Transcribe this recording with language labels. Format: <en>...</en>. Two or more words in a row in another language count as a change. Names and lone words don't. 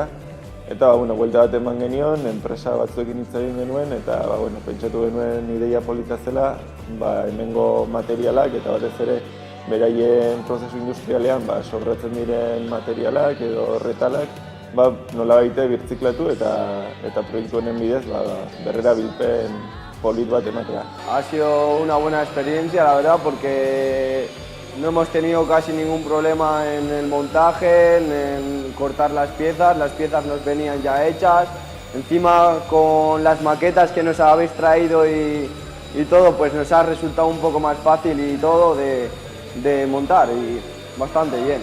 <eu>Eta buelta bat eman genion, enpresa batzuekin hitz egin genuen, eta pentsatu genuen ideia polita zela, hemengo materialak eta batez ere beraien prozesu industrialean sobratzen diren materialak edo retalak nolabait birziklatu eta proiektu honen bidez berrerabilpen polit bat ematea.</eu> <es>Ha sido una buena experiencia, la verdad, porque no hemos tenido casi ningún problema en el montaje, en cortar las piezas nos venían ya hechas. Encima con las maquetas que nos habéis traído y todo, pues nos ha resultado un poco más fácil y todo de montar y bastante bien.</es>